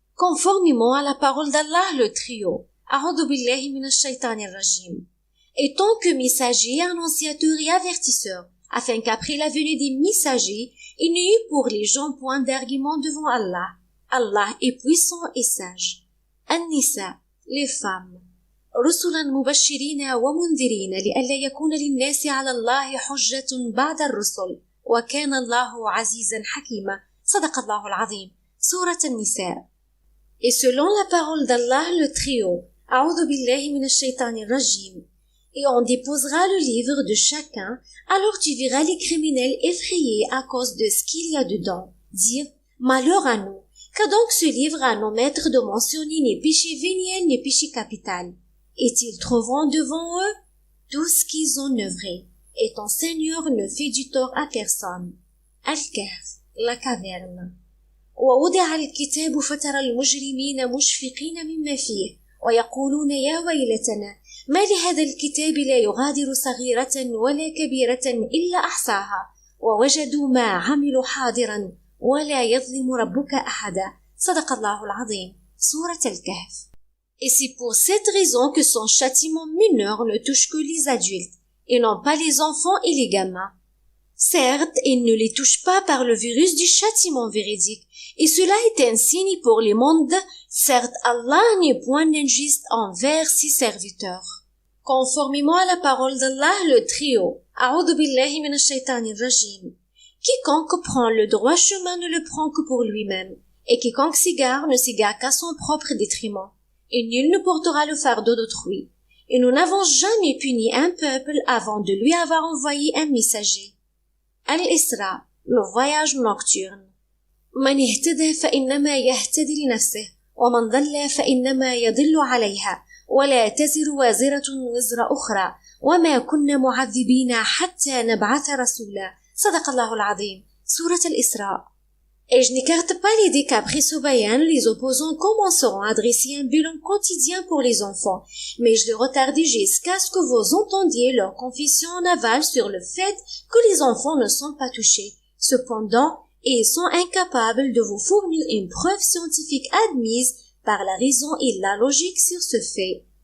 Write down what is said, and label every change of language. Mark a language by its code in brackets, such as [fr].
[fr] Conformément à la parole d'Allah, le trio, [ar] A'udhu billahi minash shaitanir rajim, [fr] et tant que messagers, annonciateurs et avertisseurs, afin qu'après la venue des messagers, il n'y eut pour les gens point d'argument devant Allah. Allah est puissant et sage. An-Nisa, les femmes. [ar] رسلا مبشرين ومنذرين لئلا يكون للناس على الله حجة بعد الرسل وكان الله عزيزا حكيما صدق الله العظيم سورة النساء. [fr] Et selon la parole d'Allah, le trio, [ar] A'udhu billahi minash shaitanir rajim, [fr] et on déposera le livre de chacun, alors tu verras les criminels effrayés à cause de ce qu'il y a dedans. Dire, malheur à nous, qu'a donc ce livre à nos maîtres de mentionner ni péché véniel ni péché capital. Et ils trouveront devant eux tout ce qu'ils ont œuvré, et ton Seigneur ne fait du tort à personne. Al-Kahf, la caverne. [ar] ووضع الكتاب فترى المجرمين مشفقين مما فيه ويقولون يا ويلتنا ما لهذا الكتاب لا يغادر صغيرة ولا كبيرة إلا أحصاها ووجدوا ما عملوا حاضرا ولا يظلم ربك أحدا صدق الله العظيم سورة الكهف. [fr] Et c'est pour cette raison que son châtiment mineur ne touche que les adultes et non pas les enfants et les gamins. Certes, il ne les touche pas par le virus du châtiment véridique, et cela est un signe pour les mondes. Certes, Allah n'est point injuste envers ses serviteurs. Conformément à la parole d'Allah, le trio, [ar] A'udhu billahi minash shaitanir rajim, [fr] quiconque prend le droit chemin ne le prend que pour lui-même, et quiconque s'égare ne s'égare qu'à son propre détriment, et nul ne portera le fardeau d'autrui. Et nous n'avons jamais puni un peuple avant de lui avoir envoyé un messager. Al-Isra, le voyage nocturne. [ar] من اهتدى فإنما يهتدي لنفسه ومن ضل فإنما يضل عليها ولا تزر وازرة وزر أخرى وما كنا معذبين حتى نبعث رسولا صدق الله العظيم سورة الإسراء. [fr] Et je n'écarte pas l'idée qu'après ce bayan, les opposants commenceront à dresser un bilan quotidien pour les enfants, mais je le retardais jusqu'à ce que vous entendiez leur confession en aval sur le fait que les enfants ne sont pas touchés. Cependant, ils sont incapables de vous fournir une preuve scientifique admise par la raison et la logique sur ce fait.